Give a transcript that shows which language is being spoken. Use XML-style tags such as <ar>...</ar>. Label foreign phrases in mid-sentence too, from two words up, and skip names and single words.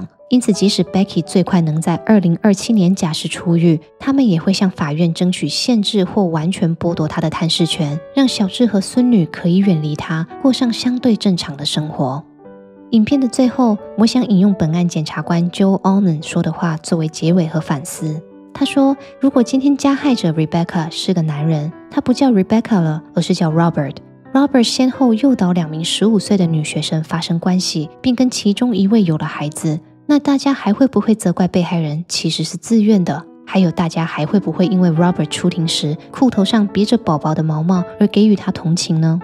<zh>因此，即使 Becky 最快能在2027年假釋出獄，他們也會向法院爭取限制或完全剝奪他的探視權，讓小智和孫女可以遠離他，過上相對正常的生活。影片的最後，我想引用本案檢察官 Joe Allman 說的話作為結尾和反思。他說，如果今天加害者 Rebecca 是個男人，他不叫 Rebecca 了，而是叫 Robert。Robert 先後誘導2名15歲的女學生發生關係，並跟其中一位有了孩子。那大家還會不會責怪被害人其實是自願的？還有大家還會不會因為 Robert 出庭時褲頭上別着寶寶的毛帽而給予他同情呢？</zh>